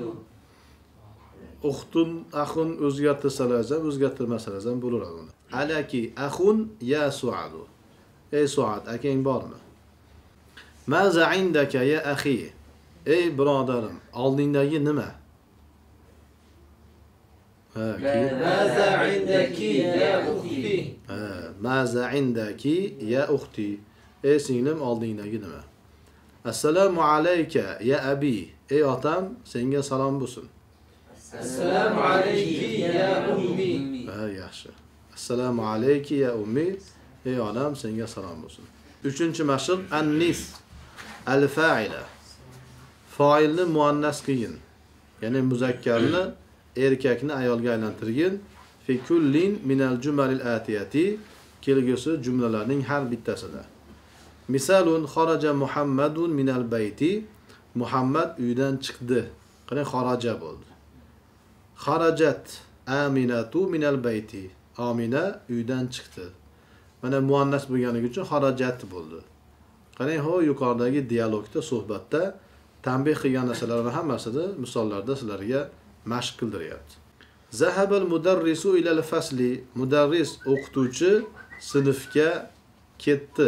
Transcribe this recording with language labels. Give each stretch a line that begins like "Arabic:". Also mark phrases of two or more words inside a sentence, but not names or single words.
Arabic: أخت أخ
Uzbek: o'zgartirsalar ham, o'zgartirmasalar ham bo'laveradi.
Arabic: ألكِ أخ يا سعاد.
Uzbek: Ey Suad, akang bormi?
Arabic: ماذا عندك يا أخي.
Uzbek: Ey birodarim, oldingdagi nima? Ha,
Arabic: ماذا عندك يا أختي ماذا عندكِ يا أختي.
Uzbek: Ey singlim, oldingdagi nima?
Arabic: السلام عليك يا أبي.
Uzbek: Ey otam, senga salom bo'lsin.
Arabic: السلام عليك يا أمي
Uzbek: Ha, yaxshi.
Arabic: السلام عليكِ يا أمي.
Uzbek: Ey onam, senga salom bo'lsin.
Arabic: 3-mashq أنث الفاعل.
Uzbek: Fa'ilni muannas qilgin. Ya'ni muzakkarni erkakni ayolga aylantirgin.
Arabic: في كل من الجمل الآتية.
Uzbek: Kelgusi jumlalarning har bittasida.
Arabic: مثال خرج محمد من البيت.
Uzbek: Muhammad uydan chiqdi. Qani kharaja bo'ldi.
Arabic: خرجت آمنة من البيت.
Uzbek: Amina uydan chiqdi. Mana muannas bo'lganligi uchun kharajat bo'ldi. Qarang, ho yuqoridagi dialogda, suhbatda tanbih qilgan narsalarning hammasini misollarda sizlarga mashq qildiryapti.
Arabic: ذهب المدرس إلى الفصل.
Uzbek: Mudarris o'qituvchi sinfga ketdi.